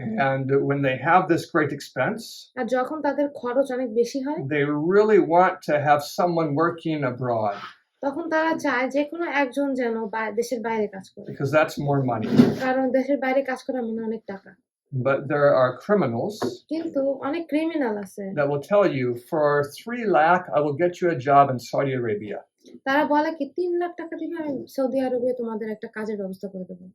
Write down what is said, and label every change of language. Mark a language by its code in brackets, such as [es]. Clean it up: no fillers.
[en] And when they have this great expense, [bn] আর যখন তাদের খরচ অনেক বেশি হয় [en] they really want to have someone working abroad [bn] তখন তারা চায় যে কোনো একজন যেন দেশের বাইরে কাজ করে, [en] because that's more money. [bn] কারণ দেশের বাইরে কাজ করা মানে অনেক টাকা। [en] But there are criminals [bn] কিন্তু অনেক ক্রিমিনাল আছে [en] that will tell you, for 3 lakh, I will get you a job in Saudi Arabia. [bn] তারা বলে কি 3 লাখ টাকা দিবে আমি সৌদি আরবে তোমাদের একটা কাজের ব্যবস্থা করে দেবো।